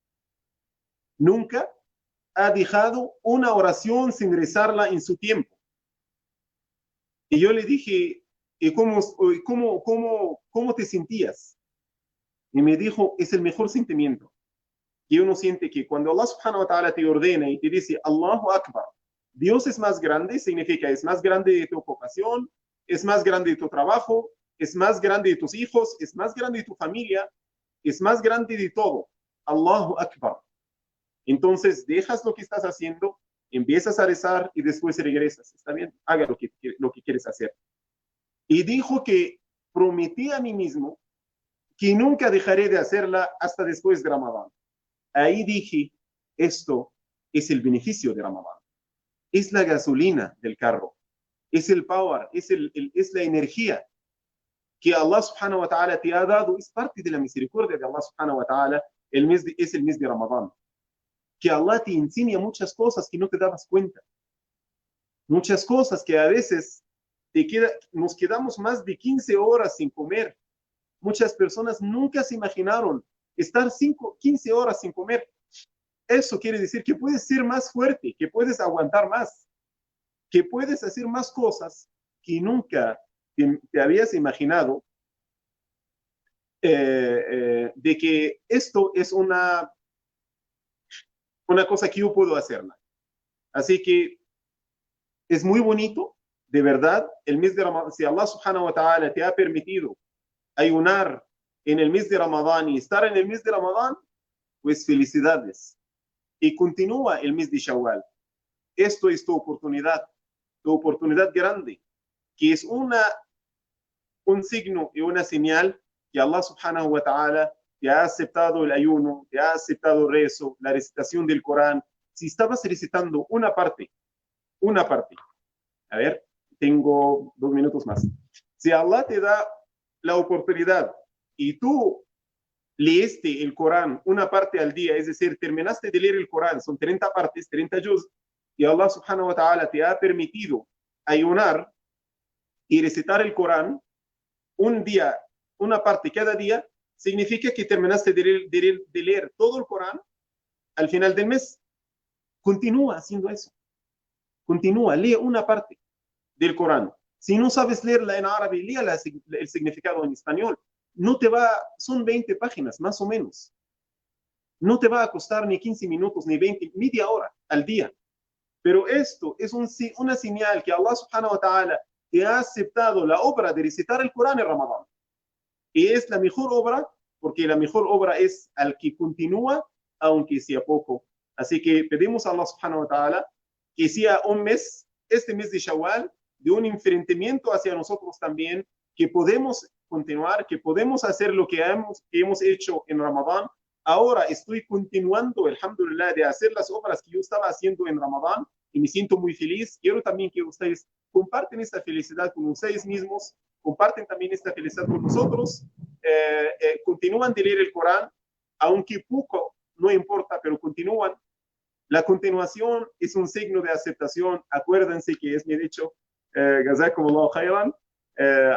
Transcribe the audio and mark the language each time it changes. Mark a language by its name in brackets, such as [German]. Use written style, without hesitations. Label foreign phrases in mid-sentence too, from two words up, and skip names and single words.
[Spanish] Nunca ha dejado una oración sin rezarla en su tiempo. Y yo le dije, ¿y cómo te sentías? Y me dijo, es el mejor sentimiento. Y uno siente que cuando Allah [Arabic] سبحانه وتعالى [Spanish] te ordena y te dice, [Arabic] الله أكبر, [Spanish] Dios es más grande, significa es más grande de tu ocupación, es más grande de tu trabajo, es más grande de tus hijos, es más grande de tu familia, es más grande de todo. [Arabic] الله أكبر. [Spanish] Entonces dejas lo que estás haciendo, empiezas a rezar y después regresas. ¿Está bien? Haga lo que quieres hacer. Y dijo que prometí a mí mismo que nunca dejaré de hacerla hasta después de Ramadán. Ahí dije, esto es el beneficio de Ramadán. Es la gasolina del carro. Es el power, es la energía que Allah [Arabic] سبحانه وتعالى [Spanish] te ha dado. Es parte de la misericordia de Allah [Arabic] سبحانه وتعالى. [Spanish] Es el mes de Ramadán. Que Allah te enseña muchas cosas que no te dabas cuenta. Muchas cosas que a veces nos quedamos más de 15 horas sin comer. Muchas personas nunca se imaginaron estar 15 horas sin comer. Eso quiere decir que puedes ser más fuerte, que puedes aguantar más, que puedes hacer más cosas que nunca te habías imaginado, de que esto es una cosa que yo puedo hacerla. Así que es muy bonito, de verdad, el mes de Ramadán. Si Allah [Arabic] سبحانه وتعالى [Spanish] te ha permitido ayunar en el mes de Ramadán y estar en el mes de Ramadán, pues felicidades. Y continúa el mes de Shawwal. Esto es tu oportunidad grande, que es un signo y una señal que Allah [Arabic] سبحانه وتعالى [Spanish] te ha aceptado el ayuno, te ha aceptado el rezo, la recitación del Corán. Si estabas recitando una parte, a ver, tengo 2 minutos más. Si Allah te da la oportunidad y tú leíste el Corán una parte al día, es decir, terminaste de leer el Corán, son 30 partes, 30 juz, y Allah [Arabic] سبحانه وتعالى [Spanish] te ha permitido ayunar y recitar el Corán un día, una parte cada día, significa que terminaste de leer todo el Corán al final del mes. Continúa haciendo eso. Continúa, lee una parte del Corán. Si no sabes leerla en árabe, lee el significado en español. No te va, son 20 páginas más o menos. No te va a costar ni 15 minutos, ni 20, media hora al día. Pero esto es una señal que Allah [Arabic] سبحانه وتعالى [Spanish] te ha aceptado la obra de recitar el Corán en Ramadán. Y es la mejor obra, porque la mejor obra es al que continúa, aunque sea poco. Así que pedimos a Allah [Arabic] سبحانه وتعالى [Spanish] que sea un mes, este mes de Shawwal, de un enfrentamiento hacia nosotros también, que podemos continuar, que podemos hacer lo que hemos hecho en Ramadán. Ahora estoy continuando, alhamdulillah, de hacer las obras que yo estaba haciendo en Ramadán y me siento muy feliz. Quiero también que ustedes comparten esta felicidad con ustedes mismos, comparten también esta felicidad con nosotros, continúan de leer el Corán, aunque poco, no importa, pero continúan. La continuación es un signo de aceptación. Acuérdense que es mi dicho, [Arabic] جزاكم الله خيرا.